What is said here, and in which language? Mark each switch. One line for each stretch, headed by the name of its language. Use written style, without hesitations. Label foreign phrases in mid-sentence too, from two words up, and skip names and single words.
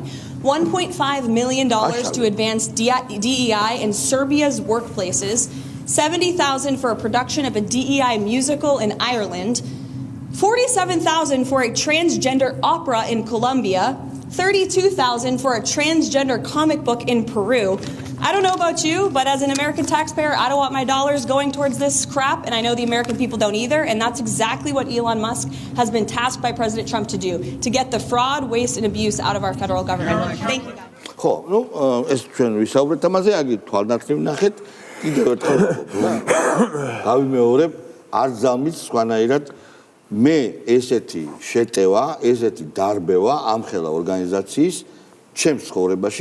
English: $1.5 million to advance DEI in Serbia's workplaces, $70,000 for a production of a DEI musical in Ireland, $47,000 for a transgender opera in Colombia, $32,000 for a transgender comic book in Peru. I don't know about you, but as an American taxpayer, I don't want my dollars going towards this crap, and I know the American people don't either, and that's exactly what Elon Musk has been tasked by President Trump to do, to get the fraud, waste, and abuse out of our federal government. Thank you, guys.
Georgian: ხო, ну, ეს ჩვენ ვისაუბრეთ ამაზე, აგი თვალნათლივ ნახეთ, კიდევ ერთხელ გავიმეორებ, არ ზამის სხვანაირად მე ესეთი შეტევა, ესეთი დარბევა ამხელა ორგანიზაციის ჩემს ცხოვრებაში